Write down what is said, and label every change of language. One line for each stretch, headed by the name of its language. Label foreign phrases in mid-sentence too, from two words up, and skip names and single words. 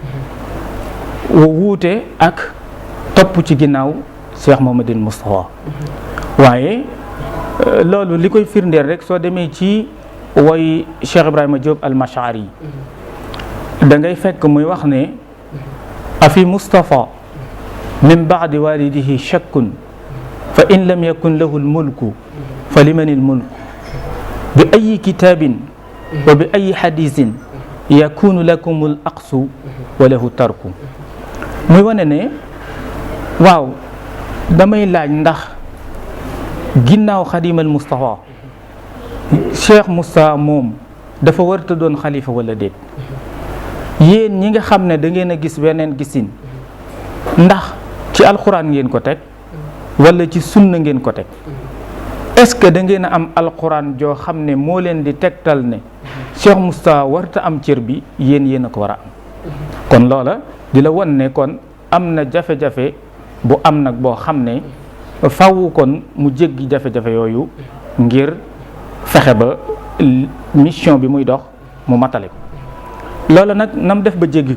Wolof: wu wuute ak topp ci ginnaaw Cheikh Mouhamadoul Moustapha waaye loolu li koy firndeel rek soo demee ci woy Cheikh Ibrahima Diop al-Mash'ari da ngay fekk muy wax ne
Arabic: أفي مصطفى من بعد والده شك فإن لم يكن له الملك فلمن الملك بأي كتاب وبأي حديث يكون لكم العكس وله الترك
Wolof: muy wane ne waaw damay laaj ndax ginnaaw xadimal Moustapha Cheikh Moustapha moom dafa warta doon xalifa wala déet yéen ñi nga xam ne da ngeen a gis weneen gisin ndax ci alxuraan ngeen ko teg wala ci sunna ngeen ko teg
French: est-ce que
Wolof: da ngeen a am alxuraan joo xam ne moo leen di tegtal ne Cheikh Moustapha warta am cër bi yéen a ko war a am kon loola di la won ne kon am na jafe-jafe bu am nag boo xam ne fawu kon mu jéggi jafe-jafe yooyu ngir fexe ba mission bi muy dox mu matale ko loolu nag nam def ba jéggi